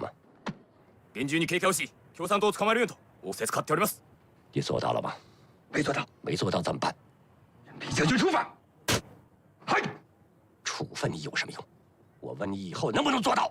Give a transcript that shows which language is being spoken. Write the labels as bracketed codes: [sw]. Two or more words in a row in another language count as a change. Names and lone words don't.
[ja] 厳重に警戒をし、共産党を捕まえるようと仰せつかっております。 [zh] 你做到了吗？没做到。没做到怎么办？李将军处罚。嗨，处分你有什么用？我问你以后能不能做到？